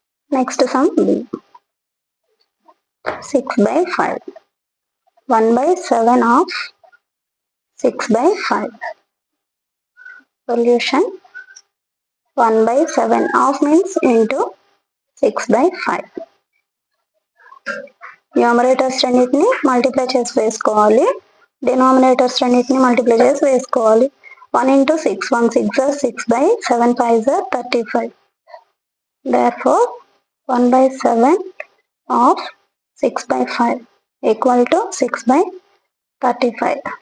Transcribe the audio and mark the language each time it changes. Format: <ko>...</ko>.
<en>Next sum B. 6 by 5. 1 by 7 of 6 by 5. Solution 1 by 7 half means into 6 by 5.</en> <te>Numerators రెండింటిని multiply చేసి వేసుకోవాలి, denominators రెండింటిని multiply చేసి వేసుకోవాలి.</te> <en>1 into 6, 1 6 are 6 by 7 5s are 35. Therefore 1 by 7 of 6 by 5 equal to 6 by 35.</en>